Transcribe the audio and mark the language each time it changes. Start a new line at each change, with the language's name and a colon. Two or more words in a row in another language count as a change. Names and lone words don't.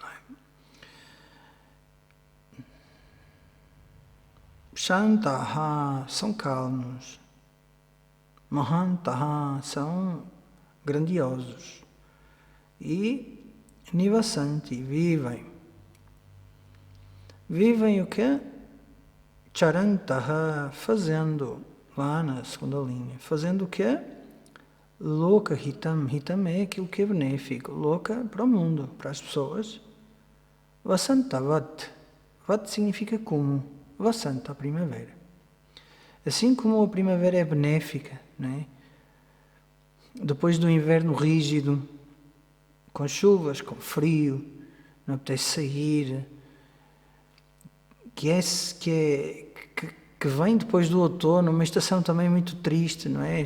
Portuguese: Shantaha são calmos, Mahantaha são grandiosos e Nivasanti vivem. Vivem o quê? Charantaha fazendo, lá na segunda linha, fazendo o quê?
Sanskrit: लोक हितम्,
Portuguese: hitam é aquilo que é benéfico, loka para o mundo, para as pessoas. Vasantavat, vat significa como. Vasanta, a primavera. Assim como a primavera é benéfica, não é? Depois do inverno rígido, com chuvas, com frio, não apetece sair, que vem depois do outono, uma estação também muito triste, não é?